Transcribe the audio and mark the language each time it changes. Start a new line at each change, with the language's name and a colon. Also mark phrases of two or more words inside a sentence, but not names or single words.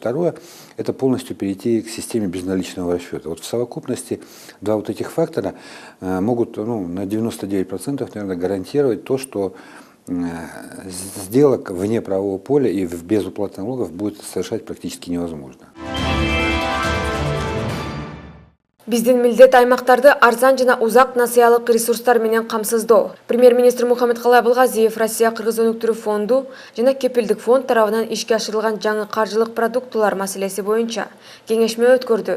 Russian: Второе – это полностью перейти к системе безналичного расчета. Вот в совокупности два вот этих фактора могут на 99% наверное, гарантировать то, что сделок вне правового поля и без уплаты налогов будет совершать практически невозможно.
Kyrgyz: Биздин милдет аймактарды арзан жана узак насыялык ресурстар менен камсыздоо. Премьер-министр Мухаммедкалый Абылгазиев Россия-Кыргыз өнүктүрүү фонду жана кепилдик фонд тарабынан ишке ашырылган жаңы каржылык продуктулар маселеси боюнча кеңешме өткөрдү.